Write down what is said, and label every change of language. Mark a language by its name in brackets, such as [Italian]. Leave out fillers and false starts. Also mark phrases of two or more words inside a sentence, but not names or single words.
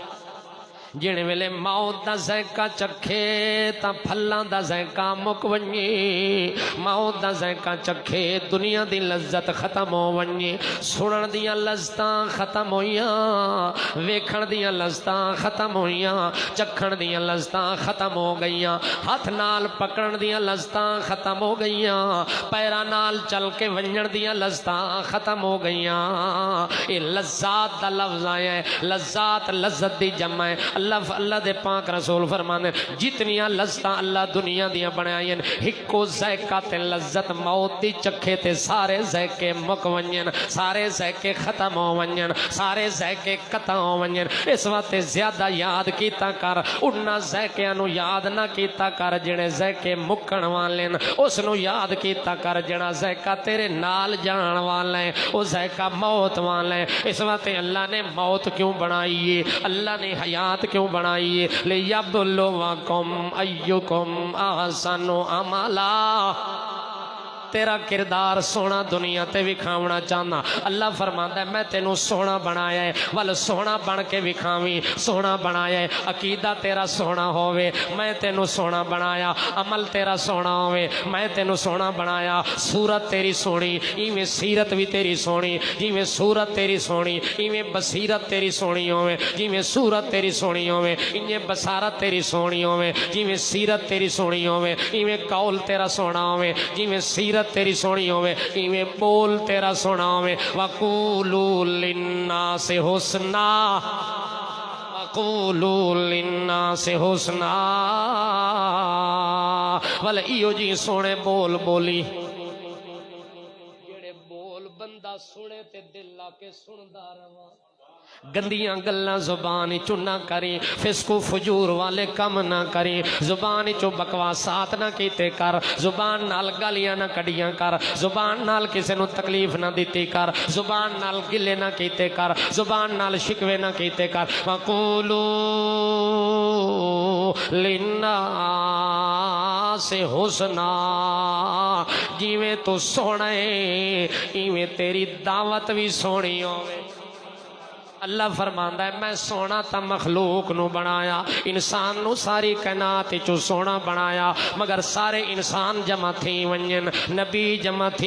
[Saraiki] جن ویلے موت دا ذائقہ چکھے تا پھلاں دا ذائقہ مک ونجے، موت دا ذائقہ چکھے دنیا دی لذت ختم ہو ونجے، سنن دیاں لذتاں ختم ہویاں، ویکھن دیاں لذتاں ختم ہویاں، چکھن دیاں لذتاں ختم ہو گئیاں، ہاتھ نال پکڑن دیاں لذتاں ختم ہو گئیاں، پیراں نال چل کے ونجن دیاں لذتاں ختم ہو گئیاں۔ اے لذات دا لفظ آیا ہے، لذات لذت دی جمع ہے۔ اللہ دے پاک رسول فرمانے جتنیاں لذتاں اللہ دنیا دیاں بنائیں ہکو ذائقہ تے لذت موت دی چکھے تے سارے ذائقے مک ونجن، سارے ذائقے ختم ہو ونجن، سارے ذائقے قطع ہو ونجن۔ اس وقت زیادہ یاد کیتا کر، انہاں ذائقیاں نو یاد نہ کیتا کر جڑے ذائقے مکن والے نے، اس نو یاد کیتا کر جڑا ذائقہ تیرے نال جان والا ہے، او ذائقہ موت والا ہے۔ اس وقت اللہ نے موت کیوں بنائی ہے، اللہ نے حیات کیوں بنائی ہے؟ [Arabic] لِيَبْلُوَكُمْ أَيُّكُمْ أَحْسَنُ عَمَلًا۔ [Saraiki] تیرا کردار سونا دنیا تے وکھاونا چاہنا۔ اللہ فرماندا ہے میں تینوں سونا بنایا ہے، ول سونا بن کے وکھاویں، سونا بنایا ہے۔ عقیدہ تیرا سونا ہووے، میں تینوں سونا بنایا۔ عمل تیرا سونا ہووے، میں تینوں سونا بنایا۔ صورت تیری سونی، ایویں سیرت بھی تیری سونی، جویں صورت تیری سونی ایویں بصیرت تیری سونی ہووے، جویں صورت تیری سونی ہووے ایویں بصارت تیری سونی ہووے، جویں سیرت تیری سونی ہووے ایویں قول تیرا سونا ہووے، جویں سیرت تیری سونی ہوئے ایویں بول تیرا سونا ہوئے۔ [Arabic] وَقُولُوا لِلنَّاسِ حُسْنًا، وَقُولُوا لِلنَّاسِ حُسْنًا، وَلَا [Saraiki] ایو جی سونے بول بولی جڑے بول بندہ سنے تے دل لا کے سندا رہواں۔ گندیاں گلاں زبان چو نہ کری، فسق و فجور والے کم نہ کری، زبان چو بکواسات نہ کیتے کر، زبان نال گالیاں نہ کڈیاں کر، زبان نال کسے نو تکلیف نہ دیتی کر، زبان نال گلے نہ کیتے کر، زبان نال شکوے نہ کیتے کر۔ [Arabic] وَقُولُوا لِلنَّاسِ حُسْنًا، [Saraiki] جیویں تو سونا ہے ایویں تیری دعوت بھی سونی ہوئے۔ اللہ فرماندا ہے میں سونا تا مخلوق نو بنایا، انسان نو ساری کائنات چو سونا بنایا، مگر سارے انسان جمع تھی ونجن، نبی جمع تھی